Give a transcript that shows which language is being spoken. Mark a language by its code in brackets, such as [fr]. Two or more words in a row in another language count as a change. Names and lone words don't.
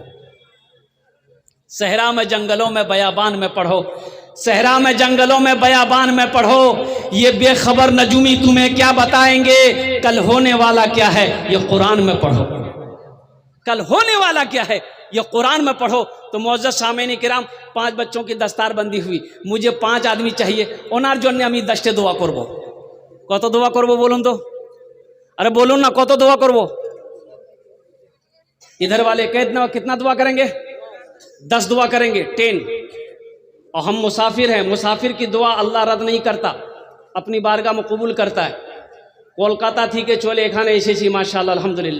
[ur] صحرا میں جنگلوں میں بیابان میں پڑھو، صحرا میں جنگلوں میں بیابان میں پڑھو، یہ بے خبر نجومی تمہیں کیا بتائیں گے کل ہونے والا کیا ہے، یہ قرآن میں پڑھو۔ کل ہونے والا کیا ہے یہ قرآن میں پڑھو۔ تو معزز سامعین کرام، 5 بچوں کی دستار بندی ہوئی، مجھے 5 آدمی چاہیے، [bn] ওনার জন্য আমি 10টে দোয়া করব। কত দোয়া করব বলুন তো? আরে বলুন না, কত দোয়া করব? [ur] ادھر والے کتنا دعا کریں گے؟ 10 دعا کریں گے، 10۔ اور ہم مسافر ہیں، مسافر کی دعا اللہ رد نہیں کرتا، اپنی بارگاہ میں قبول کرتا ہے۔ کولکاتہ تھی کہ چولے کھانے ایسے سی ماشاءاللہ الحمدللہ۔